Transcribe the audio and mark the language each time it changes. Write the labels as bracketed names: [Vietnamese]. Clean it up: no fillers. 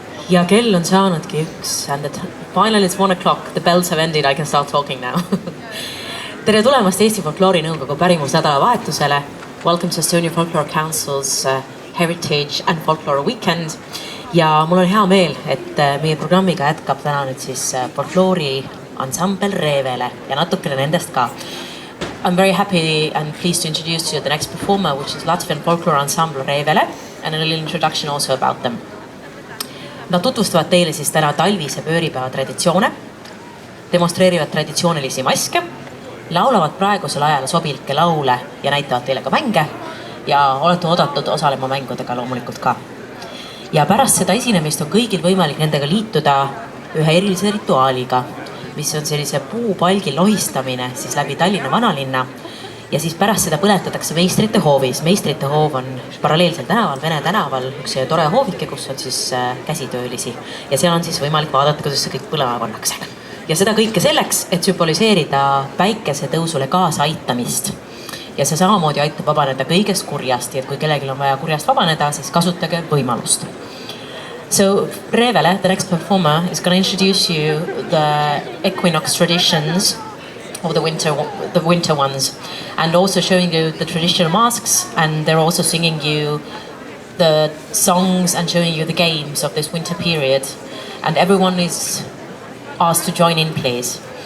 [Estonian] Ja kell on saanudki üks [English] and finally it's 1 o'clock, the bells have ended, I can start talking now. [Estonian] Tere tulemast Eesti Folkloori Nõukogu pärimusnädala vahetusele. [English] Welcome to Estonia Folklore Council's Heritage and Folklore Weekend. [Estonian] Ja mul on hea meel, et meie programmiga jätkab täna nüüd siis folkloori ansambel Revele ja natukene nendest ka. [English] I'm very happy and pleased to introduce you the next performer, which is Latvian folklore ensemble Revele, and a little introduction also about them. [Estonian] Nad tutvustavad teile siis täna talvise pööripäeva traditsioone, demonstreerivad traditsioonilisi maske, laulavad praegusel ajal sobilikke laule ja näitavad teile ka mänge ja olete oodatud osalema mängudega loomulikult ka. Ja pärast seda esinemist on kõigil võimalik nendega liituda ühe erilise rituaaliga, mis on sellise puupalgi lohistamine siis läbi Tallinna vanalinna ja siis pärast seda põletatakse Meistrite hoovis. Meistrite hoov on paralleelsel tänaval, Vene tänaval, üks tore hoovike, kus on siis käsitöölisi ja seal on siis võimalik vaadata, kuidas see kõik põlema pannakse. Ja seda kõike selleks, et sümboliseerida päikese tõusule kaasa aitamist. Ja see samamoodi aitab vabaneda kõigest kurjast ja kui kellelgi on vaja kurjast vabaneda, siis kasutage võimalust. [English] So Revele, the next performer, is going to introduce you the equinox traditions of the winter ones, and also showing you the traditional masks, and they're also singing you the songs and showing you the games of this winter period, and everyone is asked to join in, please.